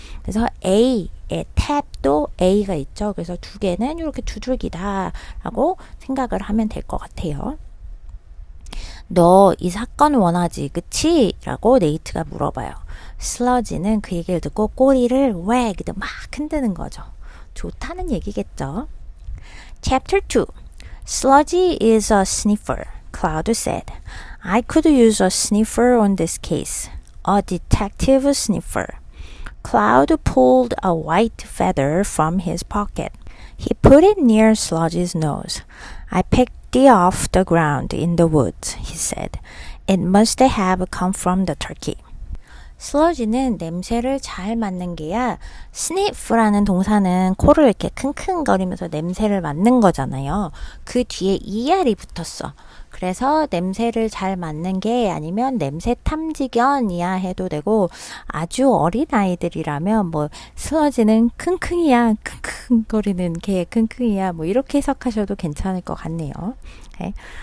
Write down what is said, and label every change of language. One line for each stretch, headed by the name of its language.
Korean: 그래서 A의 탭도 A가 있죠. 그래서 두 개는 이렇게 두들기다 라고 생각을 하면 될 것 같아요. 너 이 사건 원하지, 그치? 라고 네이트가 물어봐요. 슬러지는 그 얘기를 듣고 꼬리를 wag, 막 흔드는 거죠. 좋다는 얘기겠죠. Chapter 2.
English: Sludgy is a sniffer, Cloud said. I could use a sniffer on this case. A detective sniffer. Cloud pulled a white feather from his pocket. He put it near Sludgy's nose. I picked it off the ground in the woods, he said. It must have come from the turkey.
Korean: 슬러지는 냄새를 잘 맡는 게야. sniff라는 동사는 코를 이렇게 킁킁거리면서 냄새를 맡는 거잖아요. 그 뒤에 er이 붙었어. 그래서 냄새를 잘 맡는 게 아니면 냄새 탐지견이야 해도 되고, 아주 어린 아이들이라면 뭐 슬러지는 킁킁이야, 킁킁거리는 개 킁킁이야, 뭐 이렇게 해석하셔도 괜찮을 것 같네요. 네.